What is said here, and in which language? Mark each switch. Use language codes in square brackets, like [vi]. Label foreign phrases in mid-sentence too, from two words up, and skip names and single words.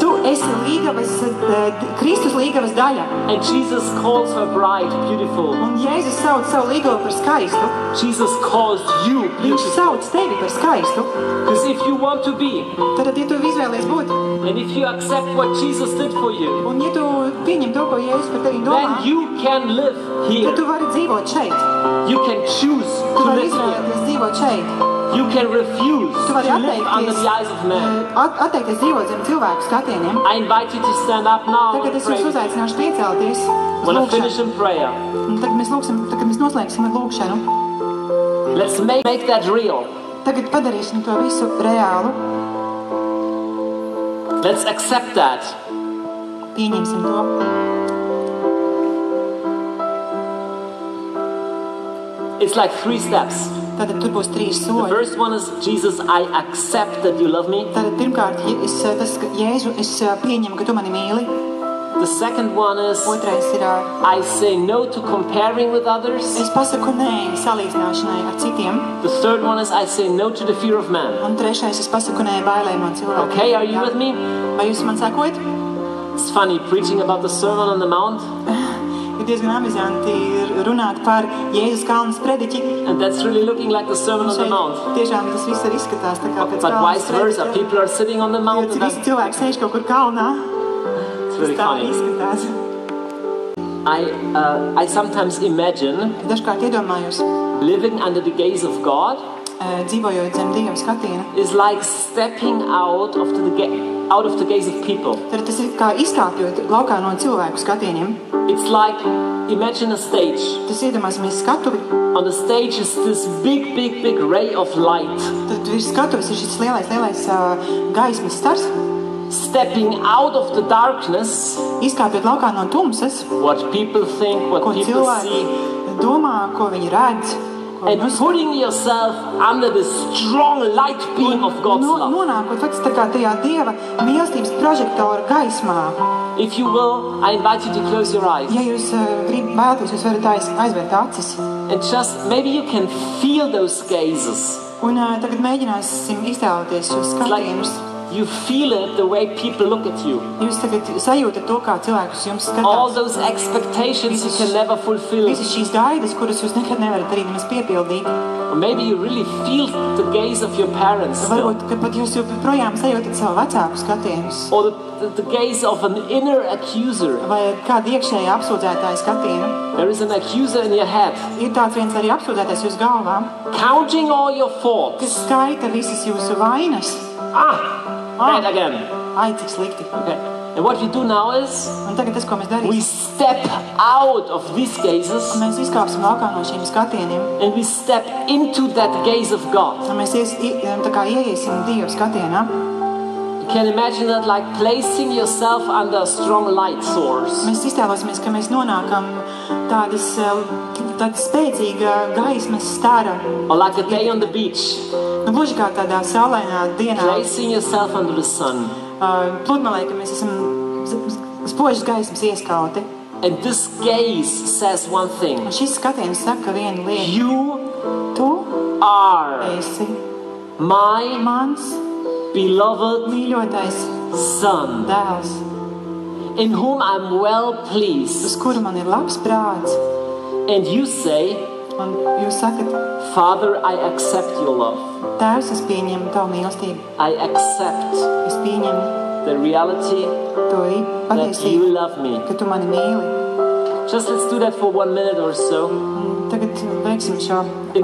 [lv] Tu esi Kristus līgavas daļa. [en] And Jesus calls her bride beautiful. [lv] Un Jēzus sauc savu līgavu par skaistu. [en] Jesus calls you [lv] Viņš [en] beautiful. [lv] sauc tevi par skaistu. [en] Because if you want to be, [lv] Tad, ja tu izvēlies būt, [en] and if you accept what Jesus did for you, [lv] un ja tu pieņem to, ko Jēzus par tevi domā, [en] then you can live here. [lv] tad tu vari dzīvot šeit. [en] You can choose [lv] Tu [en] to [lv] vari [en] live here. [lv] izvēlēties dzīvot šeit. [en] You can refuse [lv] Tu vari [en] to live under the eyes of men. [lv] atteikties dzīvot zem cilvēku skatieniem. [en] I invite you to stand up now [lv] Tagad [en] and [lv] es jūs [en] pray. [lv] uzaicināšu piecelties [en] I [lv] uz [en] want to finish [lv] lūkšanu. [en] in prayer. [lv] Un tagad mēs noslēgsim ar lūkšanu. [en] Let's make that real. [lv] Tagad padarīsim to visu reālu. [en] Let's accept that. [lv] Pieņemsim to. [en] It's like 3 steps. [lv] Tad tur būs 3 [en] The [lv] soļi. [en] first one is, Jesus, I accept that you love me. [lv] Tad pirmkārt, Jēzu, es pieņemu, ka tu mani mīli. [en] The second one is, [lv] Otrais ir, [en] I say no to comparing with others. [lv] es pasaku nē salīdzināšanai ar citiem. [en] The third one is, I say no to the fear of man. [lv] Un trešais, es pasaku nē bailēm no cilvēkiem. [en] Okay, are you with me? [lv] Vai jūs man sakojat? [en] It's funny preaching about the Sermon on the Mount, [lv] Ir diezgan amizanti runāt par Jēzus kalnas prediķi. [en] and that's really looking like the Sermon on the Mount. [lv] Tiešām tas viss arī izskatās tā kā pēc [en] But [lv] kalnas [en] vice versa, [lv] prediķa. [en] people are sitting on the [lv] Jo [en] mountain. [lv] visi cilvēki sēž kaut kur kalnā. [en] It's really [lv] Tā [en] funny. [lv] izskatās. [en] I sometimes imagine [lv] Dažkārt iedomājos, [en] living under the gaze of God [lv] dzīvojot zem Dieva skatiena. [en] is like stepping out of the gaze of people. [lv] Tad tas ir kā izkāpjot laukā no cilvēku skatieniem. [en] It's like, imagine a stage. [lv] Tas iedomāsimies skatuvi. [en] On the stage is this big ray of light. [lv] Tad virs skatuves ir šis lielais gaismas stars. [en] Stepping out of the darkness, [lv] Izkāpjot laukā no tumsas, [en] what people think, what [lv] ko [en] people [lv] cilvēki [en] see, [lv] domā, ko viņi redz. Ko [en] and [lv] viņi uzskata. [en] putting yourself under the strong light beam of God's love. [lv] Nonākot faktiski tā kā tajā Dieva mīlestības prožektora gaismā. [en] If you will, I invite you to close your eyes. [lv] Ja jūs vēlaties, jūs varat aizvērt acis. [en] And just, maybe you can feel those gazes. [lv] Un tagad mēģināsim iztēloties šos [en] It's like [lv] skatienus. [en] you feel it the way people look at you. [lv] Jūs tagad sajūtat to, kā cilvēkus jums [en] All [lv] skatās. [en] those expectations you can never fulfill. [lv] Visas šīs gaidas, kuras jūs nekad nevarat arī nemaz piepildīt. [en] Or maybe you really feel the gaze of your parents still. [lv] Varbūt, ka pat jūs joprojām sajūtat savu vecāku skatienus. [en] Or the gaze of an inner accuser. [lv] Vai kāda iekšējā apsūdzētāja skatienu. [en] There is an accuser in your head, [lv] Ir tāds viens arī apsūdzētais jūsu galvā, [en] counting all your [lv] kas [en] faults. [lv] skaita visas jūsu vainas. [en] Bad again. [lv] Ai, cik slikti. [en] Okay. And what we do now is, [lv] Un tagad tas, ko mēs [en] we [lv] darīsim, [en] step out of these gazes [lv] mēs izkāpsim laukā no šīm skatieniem. [en] and we step into that gaze of God. [lv] Un mēs tā kā ieiesim Dieva skatienā. [en] You can imagine that like placing yourself under a strong light source. [lv] Mēs iztēlosimies, ka mēs nonākam tāda spēcīga gaismas stara. [en] Or like a day on the beach, [lv] Nu, gluži kā tādā saulainā dienā, [en] placing yourself under the sun. [lv] pludmalē, ka mēs esam spožas gaismas ieskauti. [en] And this gaze says one thing. [lv] Un šis skatiens saka vienu lietu. [en] You [lv] Tu [en] are [lv] esi [en] my [lv] mans [en] beloved [lv] mīļotais [en] Son, [lv] dēls, [en] in whom I'm well [lv] uz [en] pleased. [lv] kuru man ir labs prāts. [en] And you say, [lv] Un jūs sakat, [en] Father, I accept your love. [lv] Tēvs, es pieņemu tavu mīlestību. [en] I accept [lv] Es pieņemu [en] the reality [lv] to [en] that you [lv] patiesību, [en] love me. [lv] ka tu mani mīli. [en] Just let's do that for 1 minute or so. [lv] Un tagad veiksim šo [en] In